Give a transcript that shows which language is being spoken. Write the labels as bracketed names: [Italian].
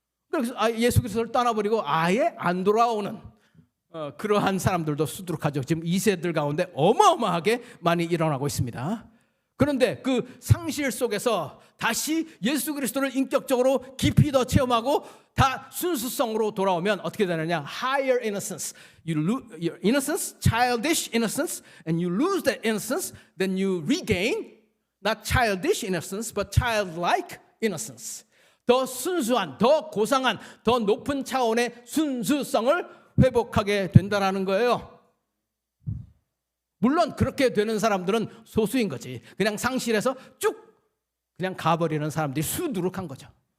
[Korean] 그래서 예수 그리스도를 떠나버리고 아예 안 돌아오는 그러한 사람들도 수두룩하죠. 지금 2세들 가운데 어마어마하게 많이 일어나고 있습니다. 그런데 그 상실 속에서 다시 예수 그리스도를 인격적으로 깊이 더 체험하고 다 순수성으로 돌아오면 어떻게 되느냐? [English] Higher innocence. You lose your innocence, childish innocence, and you lose that innocence, then you regain not childish innocence, but childlike innocence. [Korean] 더 순수한, 더 고상한, 더 높은 차원의 순수성을 회복하게 된다는 거예요. 물론 그렇게 되는 사람들은 소수인 거지. 그냥 상실해서 쭉 그냥 가버리는 사람들이 수두룩한 거죠.